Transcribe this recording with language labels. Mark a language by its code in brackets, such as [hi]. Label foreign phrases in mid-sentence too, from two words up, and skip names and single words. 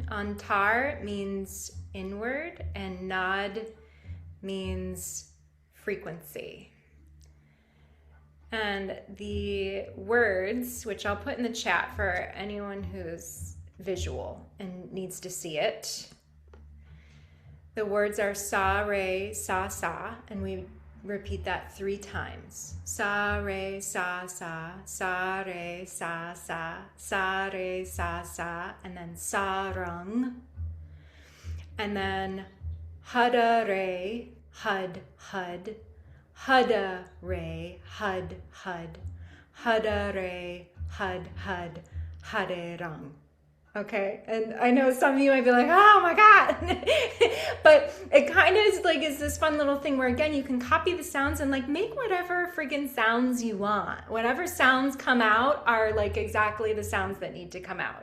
[en] Antar means inward and Naad means frequency. And the words, which I'll put in the chat for anyone who's visual and needs to see it. The words are [pa] sa, re, sa, sa, [en] and we repeat that 3 times. [pa] Sa, re, sa, sa, sa, re, sa, sa, sa, re, sa, sa, [en] and then [pa] Har Rung. [en] And then [pa] Har Re Har Har. Har Re Har Har. Har Re Har Har. Har Rung. [en] Okay, and I know some of you might be like, oh my God. But it kind of is this fun little thing where, again, you can copy the sounds and make whatever friggin' sounds you want. Whatever sounds come out are exactly the sounds that need to come out.